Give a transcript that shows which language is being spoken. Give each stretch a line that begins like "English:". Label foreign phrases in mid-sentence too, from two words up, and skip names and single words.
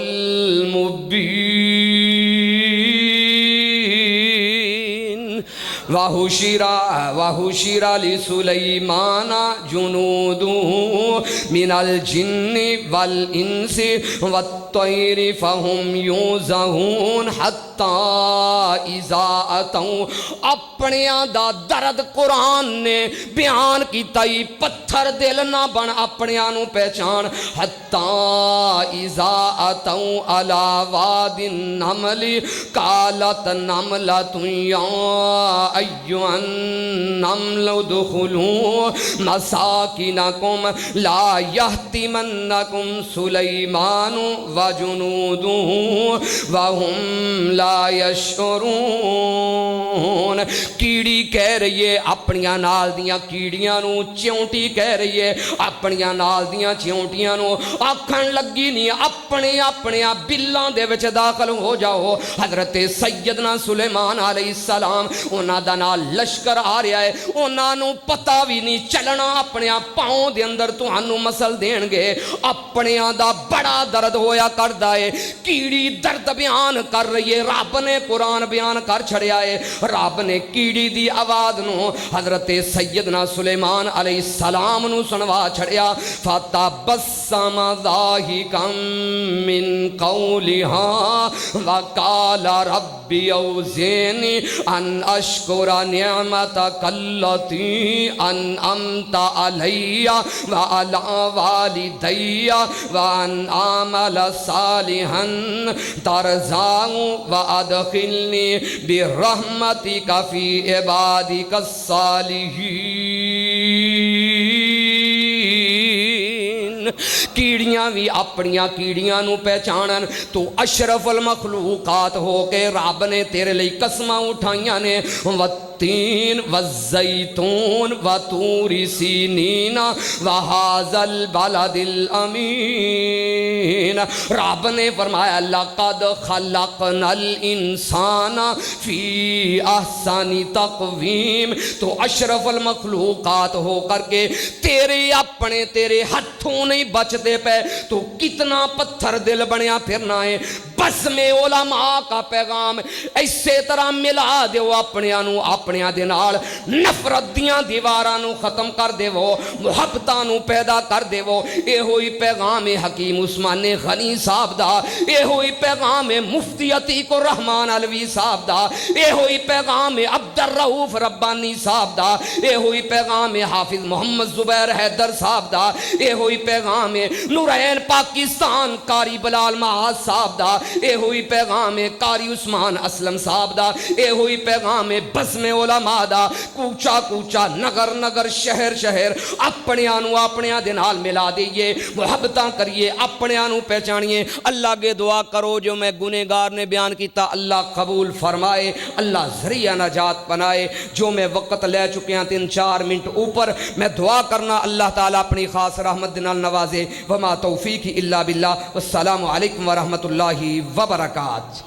Arabic: الْمُبِينِ وَحُشِرَ لِسُلَيْمَانَ جُنُودُهُ مِنَ الْجِنِّ وَالْإِنسِ وَالطَّيْرِ فَهُمْ يُوزَعُونَ حَتَّى اِذَا
Punjabi: أَتَوْا اپنے دا درد قرآن نے بیان کیتا ہی پتھر دل نہ بن اپنے آنو پہچان
Arabic: حَتَّى اِذَا أَتَوْا عَلَى وَادِ النَّمْلِ قَالَتْ نَمْلَةٌ يَا أَيُّهَا النَّمْلُ ادْخُلُوا مَسَاكِنَكُمْ لَا يَحْطِمَنَّكُمْ سُلَيْمَانُ وَجُنُودُهُ وَهُمْ لَا يَشْعُرُونَ
Punjabi: کیڑی کہہ رہی ہے اپنیاں نال دیاں کیڑیاں نو چیونٹی کہہ رہی ہے اپنیاں نال دیاں چیونٹیاں نو آکھن لگی نہیں اپنے بلاں دے وچ داخل ہو جاؤ حضرت سیدنا سلیمان علیہ السلام انہاں دا نال لشکر آ رہا ہے انہاں نو پتہ بھی نہیں چلنا اپنے پاؤں دے اندر تہانوں مسل دین گے اپنے دا بڑا درد ہویا کردا ہے کیڑی درد بیان کر رہی ہے رب نے قرآن بیان کر چھڑیا ہے رب نے کیڑی دی آواز نو حضرت سیدنا سلیمان علیہ
Arabic: السلام
Punjabi: نو سنوا چھڑیا
Arabic: فَتَبَسَّمَ ضَاحِكًا مِّن قَوْلِهَا وَقَالَ رَبِّ أَوْزِعْنِي أَنْ أَشْكُرَ نِعْمَتَكَ الَّتِي أَنْعَمْتَ عَلَيَّ وَعَلَى وَالِدَيَّ وَأَنْ أَعْمَلَ صَالِحًا تَرْضَاهُ وَأَدْخِلْنِي بِرَحْمَتِكَ فِي عِبَادِكَ
Punjabi: الصَّالِحِينَ کیڑیاں بھی اپنیاں کیڑیاں نو پہچانن تو اشرف المخلوقات ہو کے رب نے تیرے لئی قسماں اٹھائیاں نے
Arabic: والتین والزیتون وطور سینین وہذا البلد الامین
Punjabi: رب نے فرمایا
Arabic: لقد خلقنا الانسان فی احسن تقویم
Punjabi: تو اشرف المخلوقات ہو کر کے تیرے ہتھوں نہیں بچتے پہ تو کتنا پتھر دل بنیا پھرنا ہے بزم علماء کا پیغام ایسے طرح ملا دیو اپنیاں نو اپنیاں دے نال نفرت دیاں دیواراں نو ختم کر دیو محبتاں نو پیدا کر دیو اے ہوئی پیغام حکیم عثمان غنی صاحب دا اے ہوئی پیغام مفتی عتیق الرحمن علوی صاحب دا اے ہوئی پیغام عبد الرؤوف ربانی صاحب دا اے ہوئی پیغام حافظ محمد زبیر حیدر صاحب دا اے ہوئی پیغام نورین پاکستان قاری بلال معاذ صاحب دا اے ہوئی پیغام قاری عثمان اسلم صاحب دا اے ہوئی پیغام بزم علماء دا کوچا کوچا نگر نگر شہر شہر اپنیاں نو اپنیاں دے نال ملا دیئے محبتاں کریے اپنیاں نو پہچانیے اللہ کے دعا کرو جو میں گنہگار نے بیان کیتا اللہ قبول فرمائے اللہ ذریعہ نجات بنائے جو میں وقت لے چکے ہیں 3-4 منٹ اوپر میں دعا کرنا اللہ تعالیٰ اپنی خاص رحمت دنال نوازے
Arabic: وما توفیق الا باللہ والسلام علیکم ورحمت اللہ وبرکاتہ